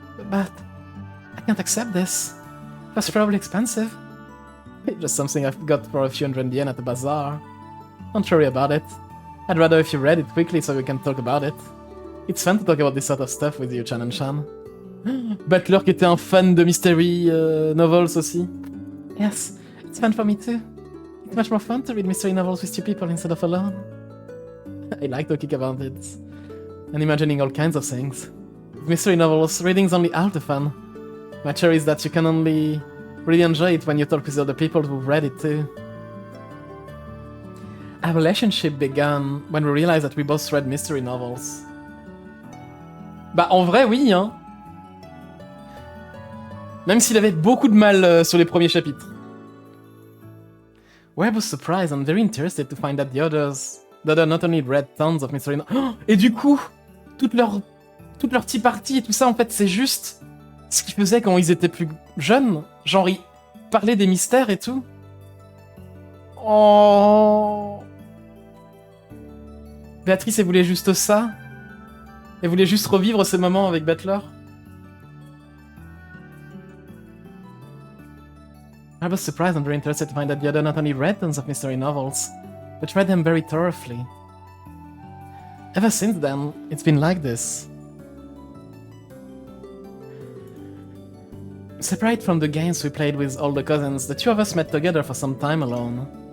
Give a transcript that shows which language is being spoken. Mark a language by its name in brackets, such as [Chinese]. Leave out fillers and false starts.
[English] But I can't accept this. It was probably expensive. It's just something I've got for a few hundred yen at the bazaar. Don't worry about it. I'd rather if you read it quickly so we can talk about it. It's fun to talk about this sort of stuff with you, Shannon-chan. [French] Butler qui était un fan de mystery novels aussi. [English] Yes, it's fun for me too. It's much more fun to read mystery novels with two people instead of alone. I like talking about it. And imagining all kinds of things. With mystery novels, reading's only half the fun. My theory is that you can only really enjoy it when you talk with other people who've read it too. Our relationship began when we realized that we both read mystery novels. [French] Bah en vrai oui hein. Même s'il avait beaucoup de mal sur les premiers chapitres. [English] We're both surprised and very interested to find that the other not only read tons of mystery novels. [French] Et du coup, toute leur tea party et tout ça en fait c'est juste ce qu'ils faisaient quand ils étaient plus jeunes. Genre ils parlaient des mystères et tout. Oh. Béatrice, elle voulait juste ça. Elle voulait juste revivre ces moments avec Butler. [English] I was surprised and very interested to find that the other not only read tons of mystery novels, but read them very thoroughly. Ever since then, it's been like this. Separate from the games we played with all the cousins, the two of us met together for some time alone.